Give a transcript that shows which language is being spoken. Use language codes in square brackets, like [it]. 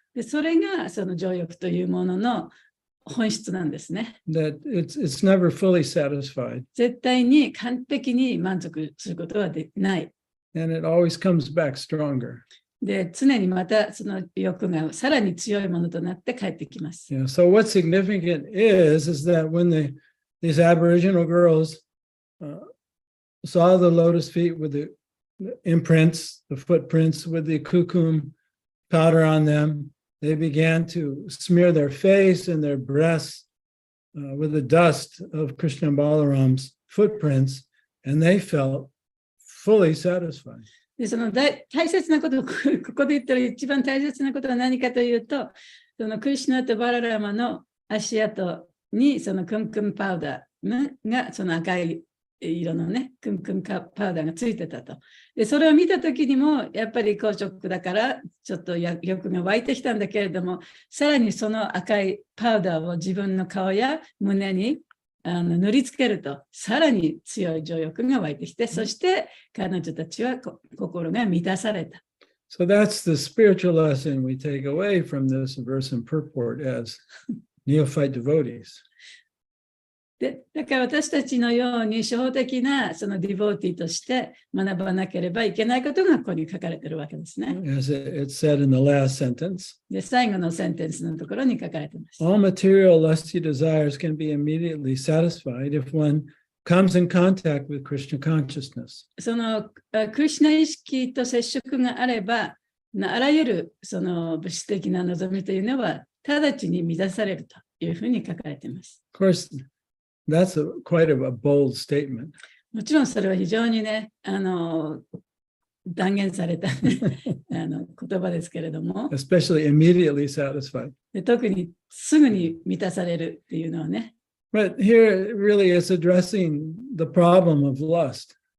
[ja] で、それがその情欲というものの本質なんですね。 [en] That it's never fully satisfied. [ja] 絶対に完璧に満足することはできない。 [en] And it always comes back stronger. [ja] で、常にまたその欲がさらに強いものとなって帰ってきます。 [en] Yeah, so what's significant is that when these Aboriginal girls saw the lotus feet with the imprints, the footprints with the kukum powder on them, they began to smear their face and their breasts with the dust of Krishna and Balaram's footprints, and they felt fully satisfied. [ja] で、その大切なこと、ここで言ったら一番大切なことは何かというと、そのクリシュナとバララマの足跡にそのクンクンパウダーがその赤い色のね、クンクンパウダーがついてたと。で、それを見たときにも、やっぱり公職だから、ちょっと欲が湧いてきたんだけれども、さらにその赤いパウダーを自分の顔や胸に塗りつけると、さらに強い情欲が湧いてきて、そして彼女たちは心が満たされた。 [en] So that's the spiritual lesson we take away from this verse and purport as neophyte devotees. [ja] で、だから私たちのように初歩的なそのディボーティーとして学ばなければいけないことがここに書かれているわけですね。 [en] As it said in the last sentence, [ja] で、最後のセンテンスのところに書かれています。 [en] all material lusty desires can be immediately satisfied if one comes in contact with Krishna consciousness. [ja] そのクリシュナ意識と接触があれば、あらゆるその物質的な望みというのは直ちに満たされるというふうに書かれています。 [en] Of course, that's quite a bold statement. [ja] もちろんそれは非常にね、断言された言葉ですけれども、 [en] Especially immediately satisfied. [ja] で特にすぐに満たされるっていうのはね。 [en] But here really it's addressing the problem of lust.